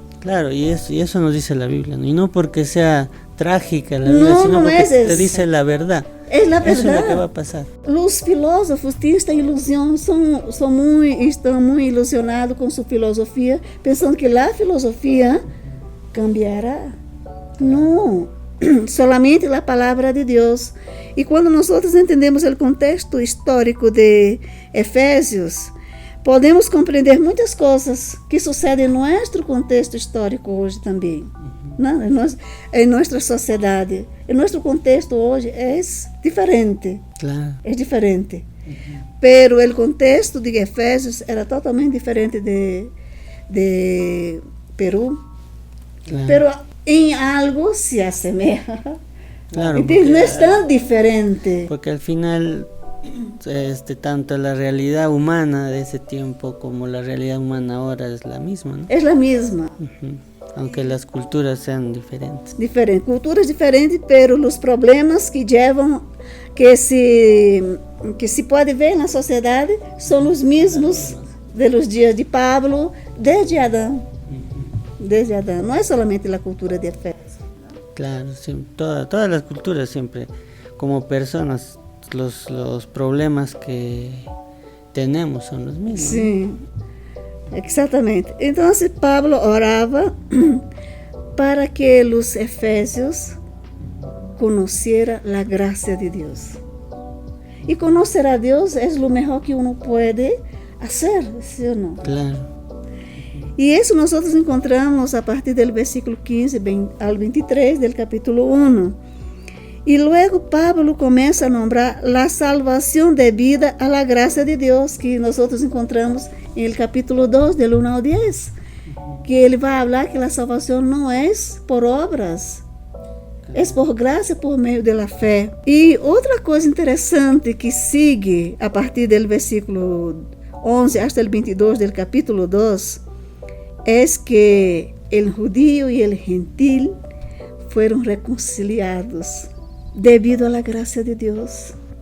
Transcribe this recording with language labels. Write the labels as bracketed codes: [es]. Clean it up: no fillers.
[es] Claro, y eso nos dice la Biblia, ¿no? Y no porque sea trágica la Biblia, sino porque te dice la verdad. Es la verdad. Eso es lo que va a pasar. Los filósofos tienen esta ilusión, están muy ilusionados con su filosofía, pensando que la filosofía cambiará. No, solamente la palabra de Dios. [pt] E quando nós entendemos o contexto histórico de Efésios, podemos compreender muitas coisas que sucedem em nosso contexto histórico hoje também. Em nossa sociedade. Em nosso contexto hoje é diferente. Claro. É diferente. Pero o contexto de Efésios era totalmente diferente de Peru. Claro. Pero em algo se assemelha. Claro, [es] Entonces no es tan diferente. Porque al final, tanto la realidad humana de ese tiempo como la realidad humana ahora es la misma, ¿no? Es la misma. Aunque las culturas sean diferentes. Culturas diferentes, pero los problemas que llevan, que se puede ver en la sociedad, son los mismos de los días de Pablo, desde Adán. Desde Adán. No es solamente la cultura de Efesios. Claro, sí, todas las culturas siempre, como personas, los problemas que tenemos son los mismos. Sí, exactamente. Entonces Pablo oraba para que los efesios conocieran la gracia de Dios. Y conocer a Dios es lo mejor que uno puede hacer, ¿sí o no? Claro. [pt] E isso nós encontramos a partir do versículo 15 ao 23 do capítulo 1. E logo Pablo começa a nombrar a salvação devida à la graça de Deus, que nós encontramos no capítulo 2, do 1 ao 10. Que ele vai falar que a salvação não é por obras, é por graça, por meio da fé. E outra coisa interessante que sigue a partir do versículo 11 até o 22 do capítulo 2, [es] es que el judío y el gentil fueron reconciliados debido a la gracia de Dios.